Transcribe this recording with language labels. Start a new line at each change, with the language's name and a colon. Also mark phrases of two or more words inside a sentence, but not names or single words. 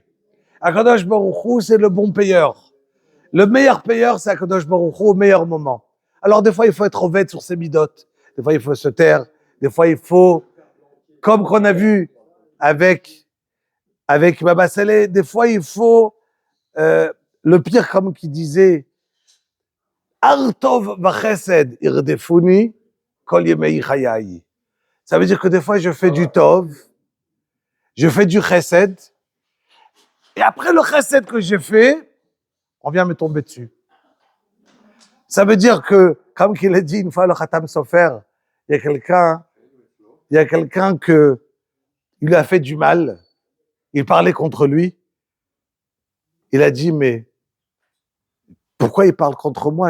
Hebrew: הקדוש ברוך הוא,
French: c'est le bon payeur. Le meilleur payeur, c'est
Hebrew: הקדוש ברוך הוא
French: au meilleur moment. Alors, des fois, il faut être honnête sur ses midotes. Des fois, il faut se taire. Des fois, il faut, comme qu'on a vu avec Baba Saleh, des fois, il faut, le pire, comme qui disait,
Hebrew: אך טוב וחסד ירדפוני כל ימי חיי.
French: Ça veut dire que des fois, je fais du tov, je fais du chesed, et après le chesed que j'ai fait, on vient me tomber dessus. Ça veut dire que, comme qu'il a dit une fois le Khatam Sofer, il y a quelqu'un que il lui a fait du mal, il parlait contre lui, il a dit, mais pourquoi il parle contre moi?